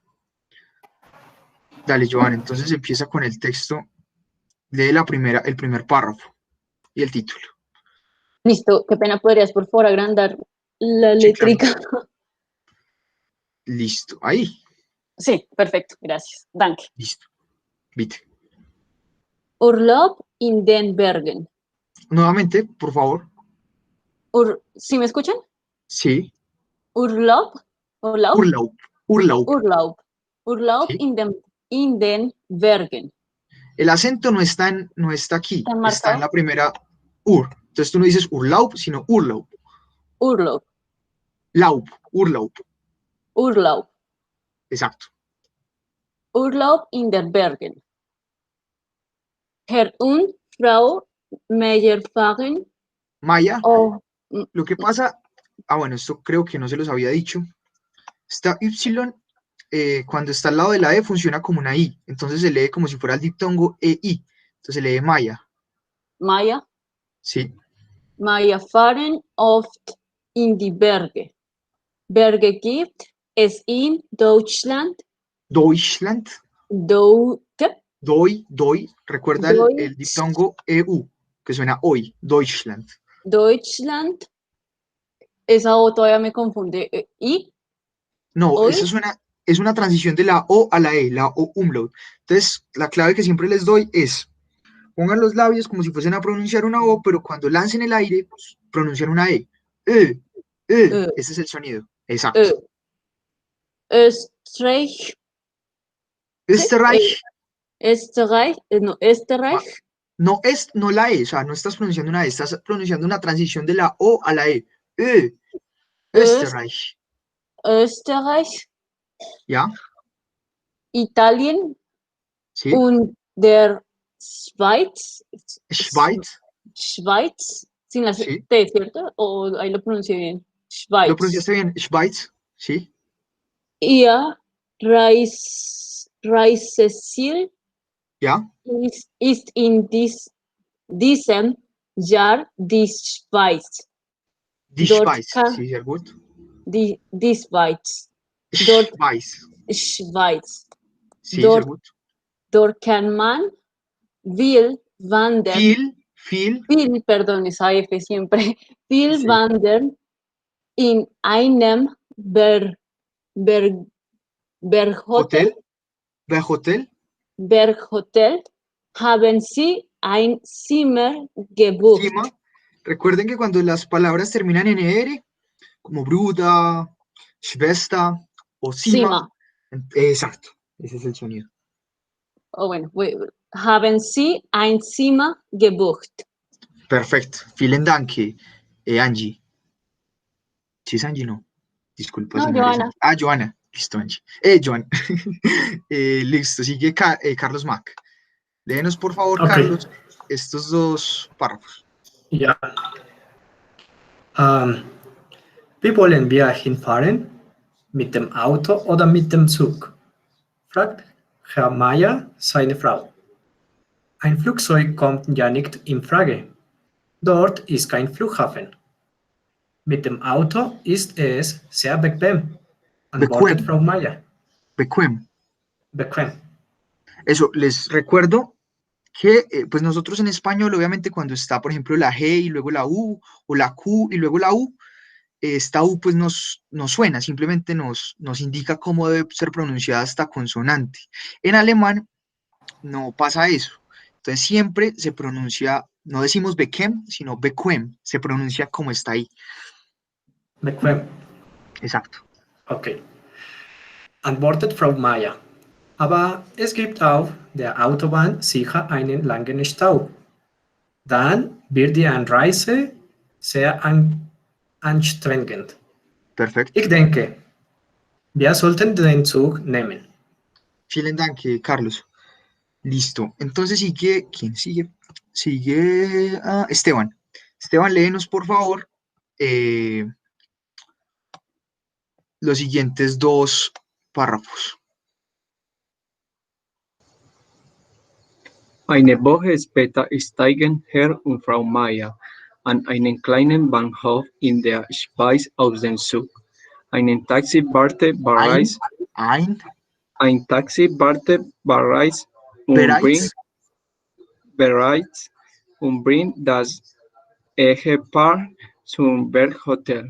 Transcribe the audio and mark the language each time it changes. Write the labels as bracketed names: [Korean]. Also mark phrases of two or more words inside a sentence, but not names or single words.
[Spanish] Dale, Joana, entonces empieza con el texto de el primer párrafo y el título. Listo, qué pena, ¿podrías por favor agrandar la Sí, claro. letrica? Listo. Ahí. Sí, perfecto, gracias. [German] Danke. [Spanish] Listo. Vite. [German] Urlaub in den Bergen. [Spanish] Nuevamente, por favor. ¿Sí me escuchan? Sí. [German] Urlaub, Urlaub, Urlaub. Urlaub. Urlaub. Urlaub [Spanish] Sí. [German] in den Bergen. [Spanish] El acento no está aquí, ¿Está está en marcado? la primera ur. Entonces tú no dices Urlaub, sino Urlaub. [German] Urlaub, Laub. Urlaub. Urlaub. [Spanish] Exacto. [German] Urlaub in den Bergen. Herr und Frau Meyerfahren. Maya, Oh, [Spanish] lo que pasa, bueno, esto creo que no se los había dicho. Esta Y, cuando está al lado de la E, funciona como una I. Entonces se lee como si fuera el diptongo EI. Entonces se lee Maya. Maya. Sí. [German] Maya fahren oft in die Berge. Berge gibt es in Deutschland. Deutschland. [Spanish] ¿Qué? Doy. Recuerda el [German] Deutsch, [Spanish] diptongo EU, que suena hoy. [German] Deutschland. Deutschland. [Spanish] Esa O todavía me confunde. ¿Y? No, ¿Hoy? es una transición de la O a la E, la O umlaut. Entonces, la clave que siempre les doy es, pongan los labios como si fuesen a pronunciar una O, pero cuando lancen el aire, pues, pronuncian una E. E, Eh, ese es el sonido. Exacto. eh, Österreich. ¿Sí? Österreich, Österreich. No, Österreich. no la E, o sea, no estás pronunciando una E, estás pronunciando una transición de la O a la E. E, Öst, Österreich. Österreich. ¿Ya? [German] Italien [Spanish] ¿Sí? [German] und der Schweiz. Schweiz, Schweiz. [Spanish] Sin la ¿sí? T, ¿cierto? O ahí lo pronuncié bien. ¿Lo [German] Schweiz. [Spanish] pronunciaste bien? Schweiz, ¿sí? [German] Ihr Reiseziel [Spanish] ¿Ya? [German] ist in diesem Jahr die Schweiz. Die Dort Schweiz, kann sí, sehr gut. die Schweiz. Dort Schweiz, Schweiz. sí, sehr Dort, gut. dort kann man viel wandern. Viel, Viel, [Spanish] perdón, esa F siempre. [German] Viel [Spanish] sí. [German] wandern in einem Ber, Berghotel. Hotel, Hotel, Berghotel haben Sie ein Zimmer gebucht. Cima. [Spanish] Recuerden que cuando las palabras terminan en ER, como Bruda, Schwester o Cima, [German] Zimmer. [Spanish] exacto, ese es el sonido. bueno, [German] haben Sie ein Zimmer gebucht? Perfecto. Vielen Dank, [Spanish] Angie. ¿Sí es Angie? No. Disculpa si No, no eres Joana. Angie. Joana. Listo, Angie. Joan. Listo, sigue Carlos Mac. Léenos, por favor, Ok, Carlos, estos dos párrafos. [German] ja. Wir wollen wir hinfahren? Mit dem Auto oder mit dem Zug? Fragt Herr Meier seine Frau. Ein Flugzeug kommt ja nicht in Frage. Dort ist kein Flughafen. Mit dem Auto ist es sehr bequem, antwortet Bequem. Frau Meier. Bequem. Bequem. [Spanish] Eso, les recuerdo que pues nosotros en español, obviamente, cuando está, por ejemplo, la G y luego la U, o la Q y luego la U, esta U pues nos suena, simplemente nos indica cómo debe ser pronunciada esta consonante. En alemán no pasa eso. Entonces siempre se pronuncia, no decimos bequem, sino bequem, se pronuncia como está ahí. [German] Bequem. [Spanish] Exacto. [German] Okay. Antwortet Frau Meier. Aber es gibt auf der Autobahn sicher einen langen Stau. Dann wird die Anreise sehr anstrengend. [Spanish] Perfecto. [German] Ich denke, wir sollten den Zug nehmen. Vielen Dank, [Spanish] Carlos. Listo. Entonces sigue, ¿quién sigue? Sigue Esteban. Esteban, léenos por favor los siguientes dos párrafos. [German] Eine Woche später steigen Herr und Frau Meier an einen kleinen Bahnhof in der Schweiz aus dem Zug. Ein Taxi wartet bereits und bringt das Ehepaar zum Berghotel.